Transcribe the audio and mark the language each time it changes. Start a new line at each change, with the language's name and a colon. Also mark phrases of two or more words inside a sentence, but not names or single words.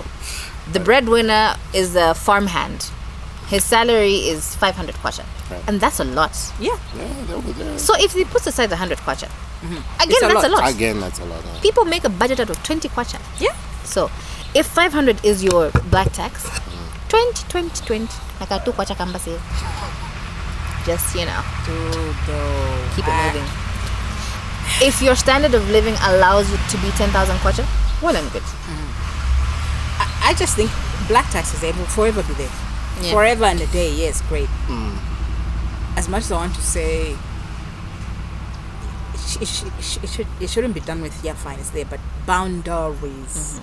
English: The breadwinner is a farmhand. His salary is 500 kwacha, Right. and that's a lot. Yeah. Yeah, they're over there. So if he puts aside 100 kwacha, again It's a that's a lot. lot. Again, that's a lot. Huh? People make a budget out of 20 kwacha. Yeah. So If 500 is your black tax, 20.
Bemba: Nakatu kwa chakamba save.
English: Just, you know, keep it moving. If your standard of living allows you to be 10,000 kwacha, well and good. I just think black taxes, they will forever be there. Yeah. Forever and a day, yes, great. As much as I want to say, it shouldn't be done with, fine, it's there, but boundaries.